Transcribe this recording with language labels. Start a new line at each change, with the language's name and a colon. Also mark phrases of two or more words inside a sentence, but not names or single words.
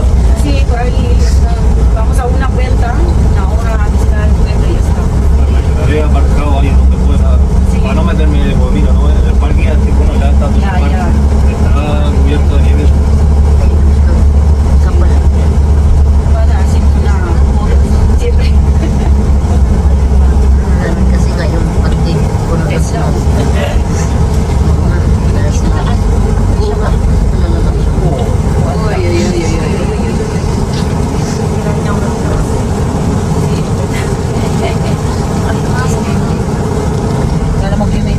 Spanish: Sí, por ahí vamos a una vuelta, una hora a visitar el pueblo y ya está. Pues me quedaré aparcado ahí donde pueda. Sí. Para no meterme, pues mira, ¿no? El parque este, bueno, ya está todo Ya, el parque. ya. Está cubierto de nieve.
Filipino: Kapal.
Spanish: Para hacer una foto. Siempre.
Filipino: Kasi nga yung party, puno ng snow. Oo nga, dahil snow. Oo nga, nalalak siya. Uy, uy, uy, uy, uy. Wala namang limit.